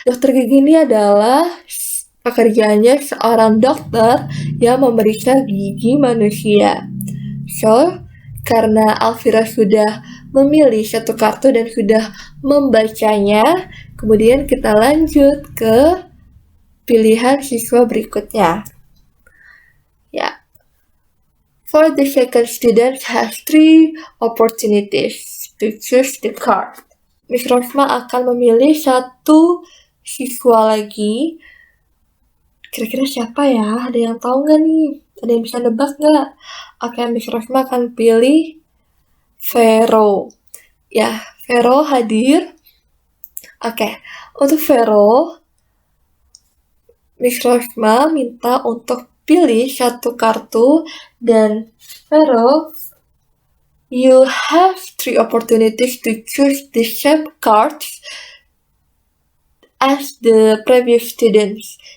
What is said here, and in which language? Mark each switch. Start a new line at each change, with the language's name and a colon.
Indonesian: Dokter gigi ini adalah pekerjaannya seorang dokter yang memeriksa gigi manusia. So, karena Alvira sudah memilih satu kartu dan sudah membacanya, kemudian kita lanjut ke pilihan siswa berikutnya.
English: For the second student has 3 opportunities to choose the card.
Indonesian: Miss Rosma akan memilih satu siswa lagi. Kira-kira siapa ya? Ada yang tahu nggak nih? Ada yang bisa nebak nggak? Oke, Miss Rosma akan pilih Vero. Vero hadir. Oke, untuk Vero, Miss Rosma minta untuk pilih satu kartu, dan Vero,
English: you have 3 opportunities to choose the same cards as the previous students.